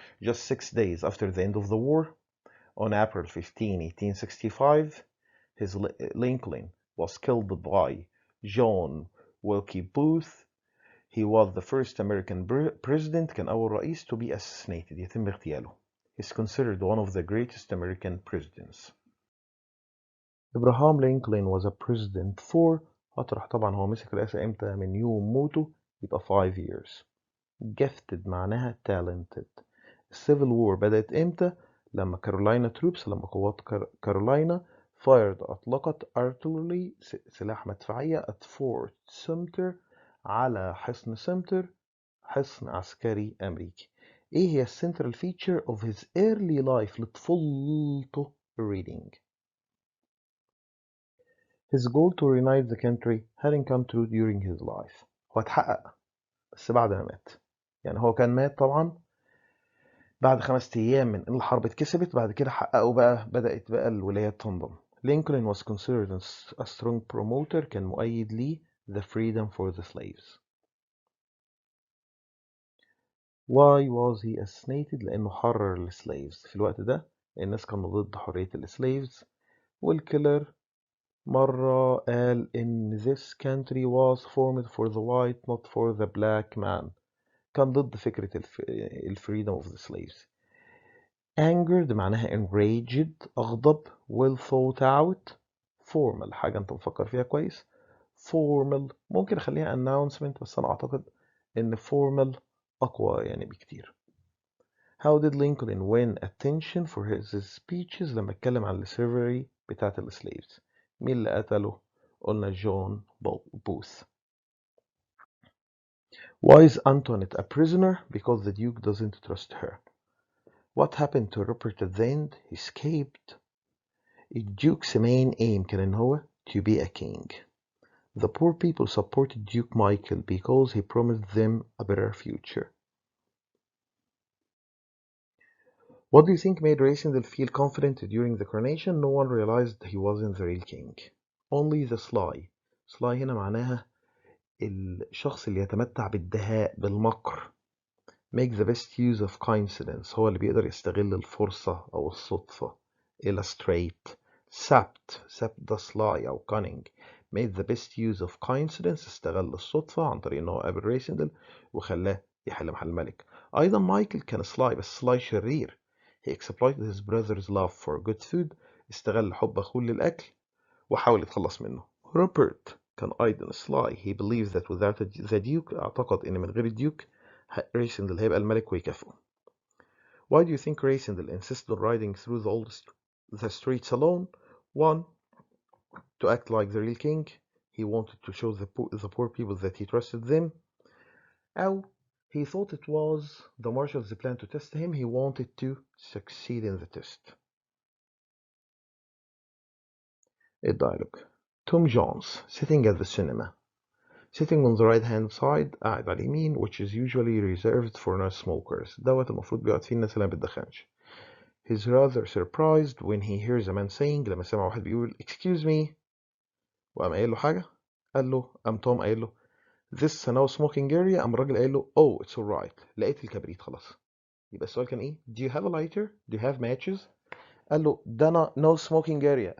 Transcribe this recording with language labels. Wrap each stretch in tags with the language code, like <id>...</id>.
<en>Just 6 days after the end of the war on April 15, 1865 Lincoln was killed by John Wilkes Booth. He was the first American president،</en> <ar>كان أول رئيس</ar> <en>to be assassinated،</en> <ar>يتم اغتياله.</ar> <en>He's considered one of the greatest American presidents. Abraham Lincoln was a president for،</en> <ar>هطرح طبعا هو مسك الرئاسة امتى، من يوم موته يبقى 5 years.</ar> <en>Gifted</en> <ar>معناها</ar> <en>talented.</en> <ar>Civil War بدأت امتى؟ لما كارولاينا troops، لما قوات كارولاينا أطلقت artillery سلاح مدفعية</ar> <en>at Fort Sumter،</en> <ar>على حصن سمتر، حصن عسكري أمريكي. إيه هي</ar> <en>central feature of his early life لطفولته؟ reading. His goal to reunite the country hadn't come true during his life.</en> <ar>هو اتحقق بس بعد ما مات. يعني هو كان مات طبعا بعد 5 أيام من إن الحرب اتكسبت، بعد كده حققوا بقى، بدأت بقى الولايات تنضم.</ar> <en>Lincoln was considered a strong promoter،</en> <ar>كان مؤيد ليه</ar> <en>the freedom for the slaves. Why was he assassinated؟</en> <ar>لأنه حرر السليفز. في الوقت ده الناس كانوا ضد حرية السليفز، والكيلر مرة قال إن</ar> <en>this country was formed for the white not for the black man،</en> <ar>كان ضد فكرة</ar> <en>freedom of the slaves. Angered</en> <ar>معناها</ar> <en>enraged، أغضب. well thought out formal،</en> <ar>حاجة أنت مفكر فيها كويس. formal ممكن أخليها announcement بس أنا أعتقد إن formal أقوى يعني بكتير.</ar> <en>How did Lincoln win attention for his speeches؟</en> <ar>لما اتكلم عن السيرفري بتاعت السليفز. مين اللي قتله؟ قلنا جون بوث.</ar> <en>Why is Antoinette a prisoner؟ Because the Duke doesn't trust her. What happened to Rupert at the end؟ He escaped. The Duke's main aim</en> <ar>كان إن هو</ar> <en>to be a king. The poor people supported Duke Michael because he promised them a better future. What do you think made Racendale feel confident during the coronation? No one realized he wasn't the real king. Only the sly.</en> <ar>Sly هنا معناها الشخص اللي يتمتع بالدهاء، بالمكر.</ar> <en>Make the best use of coincidence،</en> <ar>هو اللي بيقدر يستغل الفرصة أو الصدفة.</ar> <en>Illustrate. Sapt ده sly أو cunning. Made the best use of coincidence،</en> <ar>استغل الصدفة عن طريق إنه قابل ريسندل وخلاه يحل محل الملك. أيضا مايكل كان sly بس sly شرير.</ar> <en>He exploited his brother's love for good food،</en> <ar>استغل حب أخوه للأكل وحاول يتخلص منه. روبرت كان أيضا sly.</ar> <en>He believed that without the duke،</en> <ar>اعتقد إن من غير الديوك ريسندل هيبقى الملك ويكافئه.</ar> <en>Why do you think Racendale insisted on riding through the streets alone? 1. To act like the real king. He wanted to show the poor people that he trusted them.</en> <ar>أو</ar> <en>he thought it was the marshal's plan to test him. He wanted to succeed in the test. A dialogue. Tom Jones sitting at the cinema. Sitting on the right hand side،</en> <ar>قاعد على اليمين،</ar> <en>which is usually reserved for non-smokers.</en> <ar>دوت المفروض بيقعد فيه الناس اللي ما بتدخنش.</ar> <en>He's rather surprised when he hears a man saying،</en> <ar>لما سمع واحد بيقول</ar> <en>excuse me،</en> <ar>وقام قايل له حاجة. قال له، قام توم قايل له</ar> <en>this a no smoking area،</en> <ar>قام الراجل قايل له</ar> <en>oh it's alright،</en> <ar>لقيت الكبريت خلاص. يبقى السؤال كان ايه؟</ar> <en>do you have a lighter؟ do you have matches؟</en> <ar>قال له ده</ar> <en>no smoking area.</en>